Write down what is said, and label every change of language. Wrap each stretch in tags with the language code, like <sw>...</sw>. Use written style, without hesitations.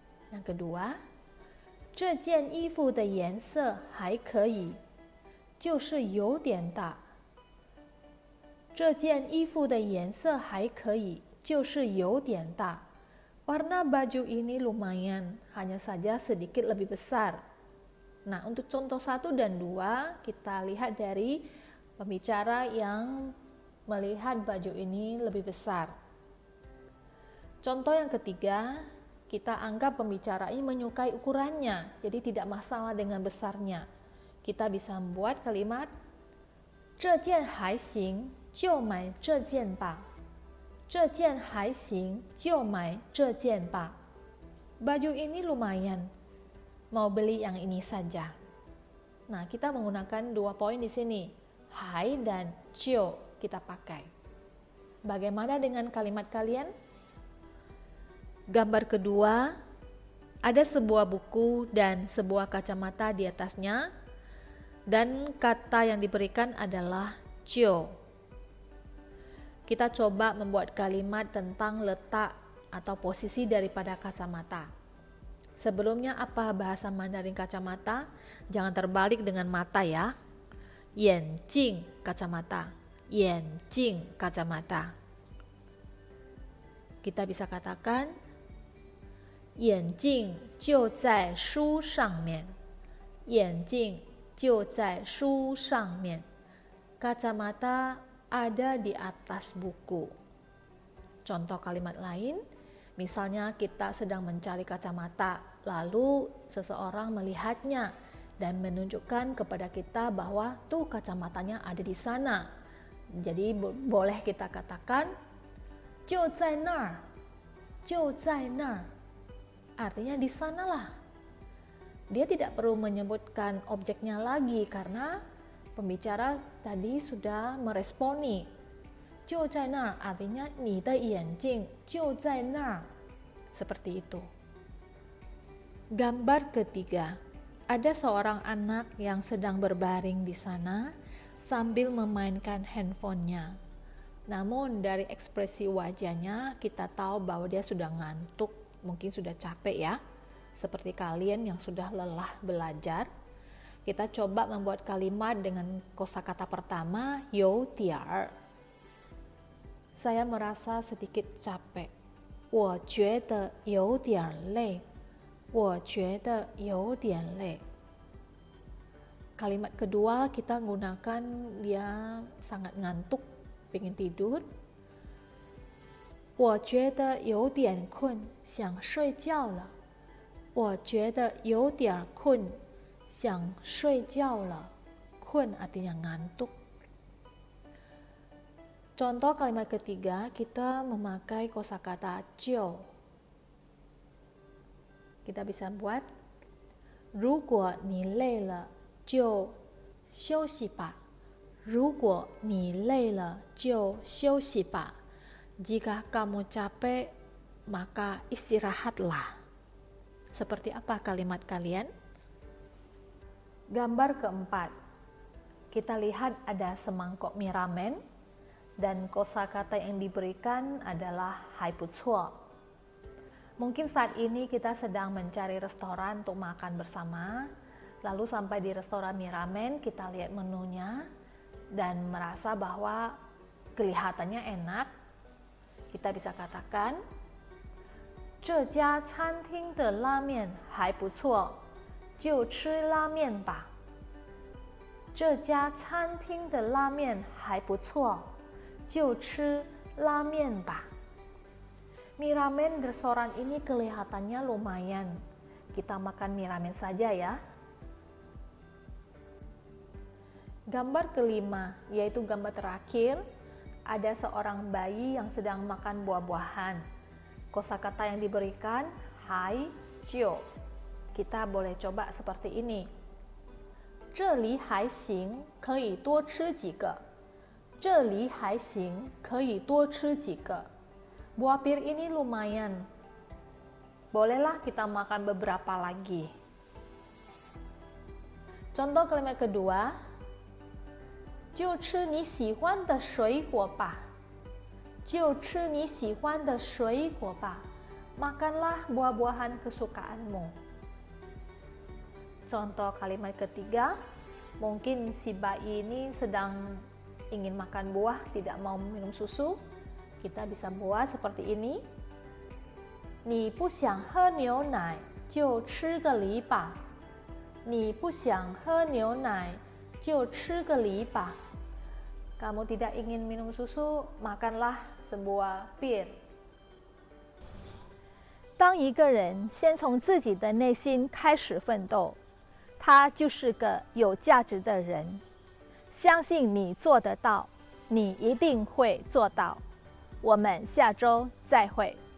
<id>Yang kedua,</id> <zh>这件衣服的颜色还可以，就是有点大。这件衣服的颜色还可以，就是有点大。</zh> <id>Warna baju ini lumayan, hanya saja sedikit lebih besar. Nah, untuk contoh 1 dan 2, kita lihat dari pembicara yang melihat baju ini lebih besar. Contoh yang ketiga, kita anggap pembicara ini menyukai ukurannya, jadi tidak masalah dengan besarnya. Kita bisa membuat kalimat</id> <zh>这件还行，就买这件吧。这件还行，就买这件吧。</zh> <id>Baju ini lumayan, mau beli yang ini saja. Nah, kita menggunakan 2 poin di sini, hai dan jiu kita pakai. Bagaimana dengan kalimat kalian? Gambar kedua, ada sebuah buku dan sebuah kacamata di atasnya, dan kata yang diberikan adalah jiu. Kita coba membuat kalimat tentang letak atau posisi daripada kacamata. Sebelumnya apa bahasa Mandarin kacamata? Jangan terbalik dengan mata ya. 眼镜 kacamata, 眼镜 kacamata. Kita bisa katakan</id> <zh>眼镜就在书上面，眼镜就在书上面。</zh> <id>Kacamata ada di atas buku. Contoh kalimat lain, misalnya kita sedang mencari kacamata, lalu seseorang melihatnya dan menunjukkan kepada kita bahwa tuh kacamatanya ada di sana. Jadi boleh kita katakan</id> <zh>就在那儿，就在那儿。</zh> <id>Artinya di sanalah. Dia tidak perlu menyebutkan objeknya lagi karena pembicara tadi sudah meresponi.</id> <zh>就在那儿 artinya 你的眼镜就在那儿.</zh> <id>Seperti itu. Gambar ketiga. Ada seorang anak yang sedang berbaring di sana sambil memainkan handphonenya. Namun dari ekspresi wajahnya kita tahu bahwa dia sudah ngantuk, mungkin sudah capek ya. Seperti kalian yang sudah lelah belajar. Kita coba membuat kalimat dengan kosakata pertama, 有点儿. Saya merasa sedikit capek.</id> <zh>我觉得有点累。我觉得有点累.</zh> <id>Kalimat kedua kita gunakan dia sangat ngantuk, pengen tidur.</id> <zh>我觉得有点困，想睡觉了。我觉得有点困，想睡觉了.</zh> <id>Kun artinya ngantuk. Contoh kalimat ketiga kita memakai kosakata jiu. Kita bisa buat</id> <zh>如果你累了就休息吧。如果你累了就休息吧。</zh> <id>Jika kamu capek maka istirahatlah. Seperti apa kalimat kalian? Gambar keempat. Kita lihat ada semangkok mie ramen dan kosakata yang diberikan adalah 还不错. Mungkin saat ini kita sedang mencari restoran untuk makan bersama, lalu sampai di restoran mie ramen, kita lihat menunya dan merasa bahwa kelihatannya enak. Kita bisa katakan,</id> <zh>这家餐厅的拉面还不错，就吃拉面吧。这家餐厅的拉面还不错，就吃拉面吧。</zh> <id>Mie ramen restoran ini kelihatannya lumayan. Kita makan mie ramen saja ya. Gambar kelima, yaitu gambar terakhir, ada seorang bayi yang sedang makan buah-buahan. Kosakata yang diberikan, hai, jiu. Kita boleh coba seperti ini.</id> <zh>这里还行，可以多吃几个。这里还行，可以多吃几个。</zh> <id>Buah pir ini lumayan. Bolehlah kita makan beberapa lagi. Contoh kalimat kedua,</id> <zh>就吃你喜欢的水果吧。就吃你喜欢的水果吧。</zh> <id>Makanlah buah-buahan kesukaanmu. Contoh kalimat ketiga, mungkin si bayi ini sedang ingin makan buah, tidak mau minum susu. Kita bisa buat seperti ini.</id> <zh>你不想喝牛奶，就吃个梨吧。你不想喝牛奶，就吃个梨吧。</zh> <id>Kamu tidak ingin minum susu, makanlah sebuah pir.</id> <zh>当一个人先从自己的内心开始奋斗，他就是个有价值的人。相信你做得到，你一定会做到。我们下周再会。</zh>